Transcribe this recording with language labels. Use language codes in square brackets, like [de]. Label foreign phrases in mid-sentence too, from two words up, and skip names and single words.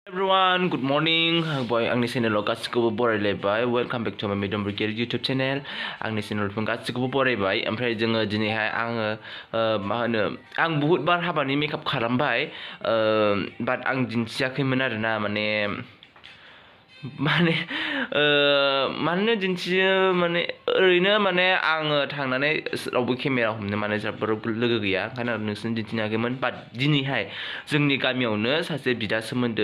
[en] Everyone, good morning. Boy, [brx] आंनि चेनेलाव गासिखौबो बरायलायबाय. [en] Welcome back to my Mediyon Borgoary YouTube channel. [brx] आंनि चेनेलखौ गासिखौबो बरायबाय. ओमफ्राय जोङो दिनैहाय आङो आं [hi] बहुत बार [brx] हाबानि मेकआप खालामबाय. बाट आं दिन्थियाखैमोन आरोना माने दिन्थियो ओरैनो आङो थांनानै रावबो केमेरा हमनो लोगो गैया ओंखायनो नोंसोरनो दिन्थिनो हायाखैमोन बाट दिनैहाय जोंनि गामियावनो सासे बिदा सोमोन्दो